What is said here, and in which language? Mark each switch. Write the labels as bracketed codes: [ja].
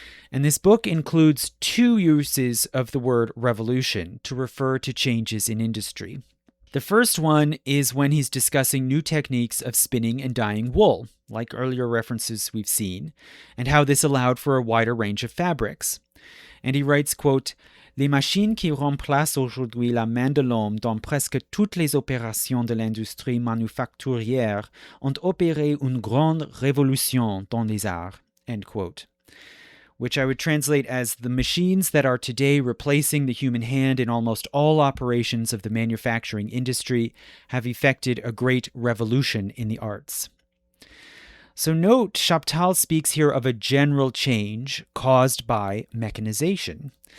[en] And this book includes two uses of the word revolution to refer to changes in industry. The first one is when he's discussing new techniques of spinning and dyeing wool, like earlier references we've seen, and how this allowed for a wider range of fabrics. And he writes, quote, [fr] "Les machines qui remplacent aujourd'hui la main de l'homme dans presque toutes les opérations de l'industrie manufacturière ont opéré une grande révolution dans les arts," [en] end quote. Which I would translate as the machines that are today replacing the human hand in almost all operations of the manufacturing industry have effected a great revolution in the arts. So note, Chaptal speaks here of a general change caused by mechanization.